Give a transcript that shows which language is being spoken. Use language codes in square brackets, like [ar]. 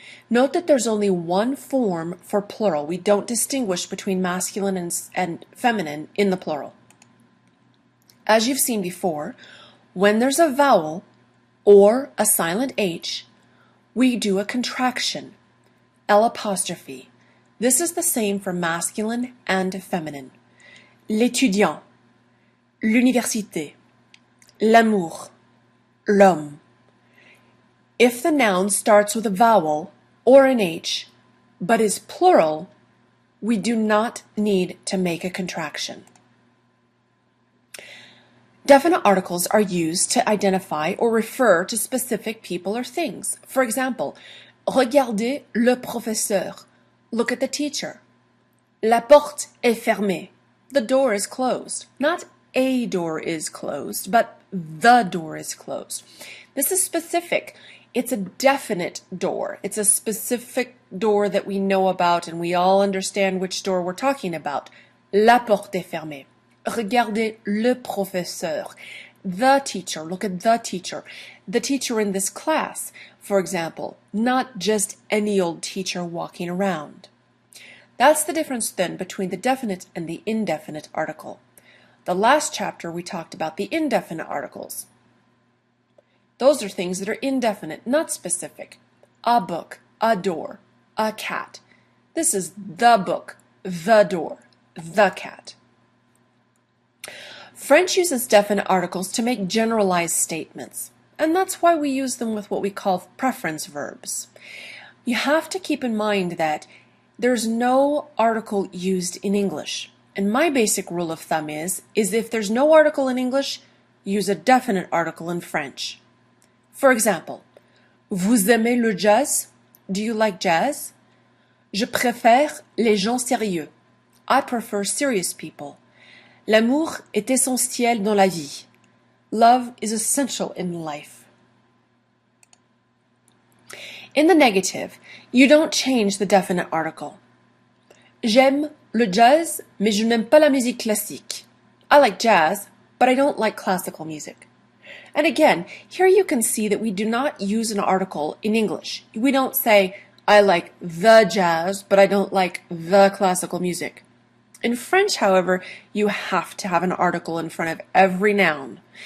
[en] Note that there's only one form for plural. We don't distinguish between masculine and feminine in the plural. As you've seen before, when there's a vowel or a silent H, we do a contraction, L apostrophe. This is the same for masculine and feminine. [fr] L'étudiant, l'université, l'amour, l'homme. [en] If the noun starts with a vowel or an H, but is plural, we do not need to make a contraction. Definite articles are used to identify or refer to specific people or things. For example, [fr] regardez le professeur. [en] Look at the teacher. [fr] La porte est fermée. [en] The door is closed. Not a door is closed, but the door is closed. This is specific. It's a definite door. It's a specific door that we know about and we all understand which door we're talking about. [fr] La porte est fermée. Regardez le professeur. [en] The teacher. Look at the teacher. The teacher in this class, for example, not just any old teacher walking around. That's the difference then between the definite and the indefinite article. The last chapter we talked about the indefinite articles. Those are things that are indefinite, not specific. A book, a door, a cat. This is the book, the door, the cat. French uses definite articles to make generalized statements, and that's why we use them with what we call preference verbs. You have to keep in mind that there's no article used in English, and my basic rule of thumb is if there's no article in English, use a definite article in French. For example, [fr] vous aimez le jazz? [en] Do you like jazz? [fr] Je préfère les gens sérieux. [en] I prefer serious people. [fr] L'amour est essentiel dans la vie. [en] Love is essential in life. In the negative, you don't change the definite article. [fr] J'aime le jazz, mais je n'aime pas la musique classique. [en] I like jazz, but I don't like classical music. And again, here you can see that we do not use an article in English. We don't say, I like the jazz, but I don't like the classical music. In French, however, you have to have an article in front of every noun.